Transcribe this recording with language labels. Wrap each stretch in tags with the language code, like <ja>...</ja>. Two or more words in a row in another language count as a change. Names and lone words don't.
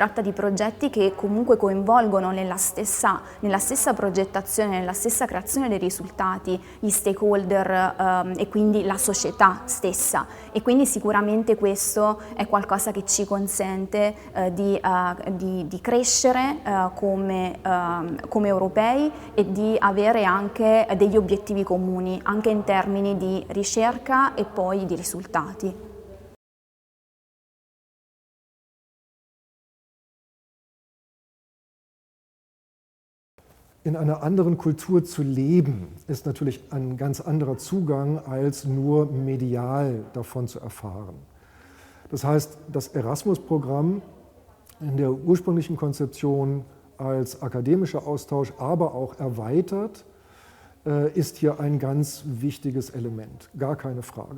<it>tratta di progetti che comunque coinvolgono nella stessa progettazione, nella stessa creazione dei risultati gli stakeholder e quindi la società stessa, e quindi sicuramente questo è qualcosa che ci consente di crescere come europei e di avere anche degli obiettivi comuni anche in termini di ricerca e poi di risultati.</it> <de>In einer anderen Kultur zu leben, ist natürlich ein ganz anderer Zugang, als nur medial davon zu erfahren. Das heißt, das Erasmus-Programm in der ursprünglichen Konzeption als akademischer Austausch, aber auch erweitert, ist hier ein ganz wichtiges Element, gar keine Frage.</de>